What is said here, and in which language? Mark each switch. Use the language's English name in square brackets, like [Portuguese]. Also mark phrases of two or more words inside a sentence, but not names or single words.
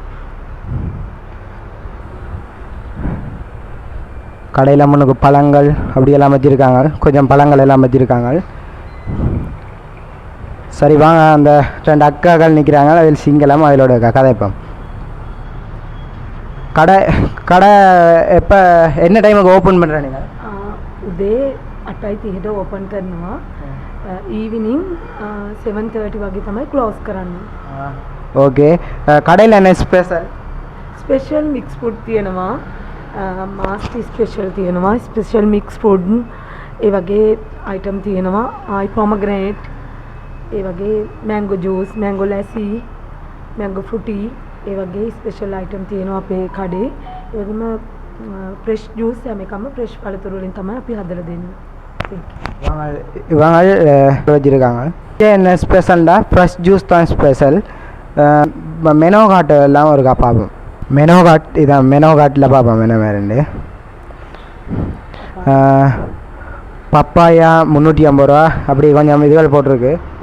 [Tamil] கடையில் முன்னுக்கு பழங்கள் அப்படியெல்லாம் வச்சுருக்காங்க. கொஞ்சம் பழங்கள் எல்லாம் வச்சுருக்காங்க. சரி வாங்க, அந்த 2 அக்காக்கள் நிற்கிறாங்க. அதில் சிங்களம் அதிலோட கதைப்போம். கடை எப்போ என்ன [English] time open [Tamil] பண்ணுறேன்? நீங்கள் [Sinhala] උදේ 8:30ට ඕපන් කරනවා. ஈவினிங் 7:30 වගේ තමයි ක්ලෝස් කරන්නේ. [Tamil] ஓகே. கடையில் என்ன [English] special mix food [Sinhala] තියෙනවා. මාස්ටි ස්පෙෂල් තියෙනවා. [English] special mix food [Sinhala] ඒ වගේ අයිටම් තියෙනවා. ආයි පොමග්‍රනේට් ඒ වගේ [English] mango juice, mango lassi, mango frooti [Sinhala] ඒ වගේ [English] special item [Sinhala] තියෙනවා අපේ කඩේ. ඒ වගේම [English] fresh juice [Sinhala] හැම එකම ෆ්‍රෙෂ් පළතුරු වලින් තමයි අපි හදලා දෙන්නේ. [Tamil] இவங்க வச்சுருக்காங்க. என்ன ஸ்பெஷல்டா [English] fresh juice [Tamil] தான் ஸ்பெஷல். [English] menu card [Tamil] எல்லாம் இருக்கா பார்ப்போம். [English] menu card [Tamil] இதான் [English] menu card [Tamil] பார்ப்போம். என்ன வேறு பப்பாயா 350 ரூபா அப்படி கொஞ்சம் இதுகள் போட்டிருக்கு.